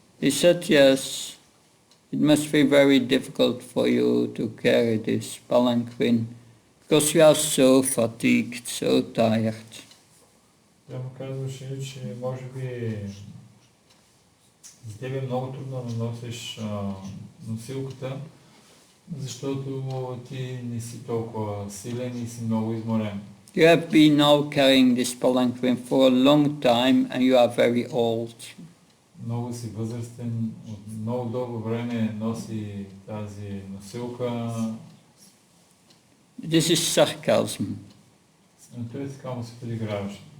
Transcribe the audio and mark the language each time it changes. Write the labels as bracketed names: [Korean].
[English] He said, yes, it must be very difficult for you to carry this palanquin because you are so fatigued, so tired. [Bulgarian] Той му казваше, че може би за тебе е много трудно да носиш носилката, защото ти не си толкова силен и си много изморен. [English] You have been now carrying this palanquin for a long time and you are very old. [Bulgarian] Много си възрастен, от много дълго време носи тази носилка. [English] This is sarcasm. [Bulgarian] Той така му се подиграваше.